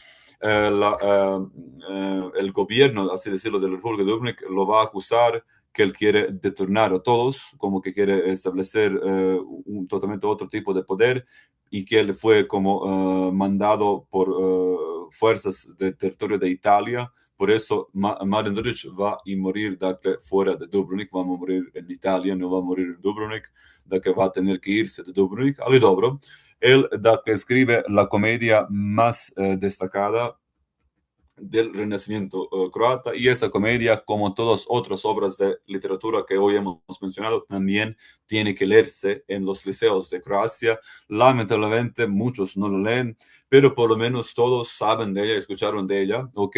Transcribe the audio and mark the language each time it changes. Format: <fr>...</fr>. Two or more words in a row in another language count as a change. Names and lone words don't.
<es>El gobierno, así decirlo, de la República de Dubrovnik lo va a acusar que él quiere deturnar a todos, como que quiere establecer un totalmente otro tipo de poder, y que él fue como mandado por fuerzas del territorio de Italia. Por eso Marin Držić va a morir fuera de Dubrovnik, va a morir en Italia, no va a morir en Dubrovnik, que va a tener que irse de Dubrovnik,</es> <hr>ali dobro.</hr> <es>Él escribe la comedia más destacada del Renacimiento croata, y esa comedia, como todas otras obras de literatura que hoy hemos mencionado, también tiene que leerse en los liceos de Croacia. Lamentablemente muchos no lo leen, pero por lo menos todos saben de ella, escucharon de ella, ¿ok?</es>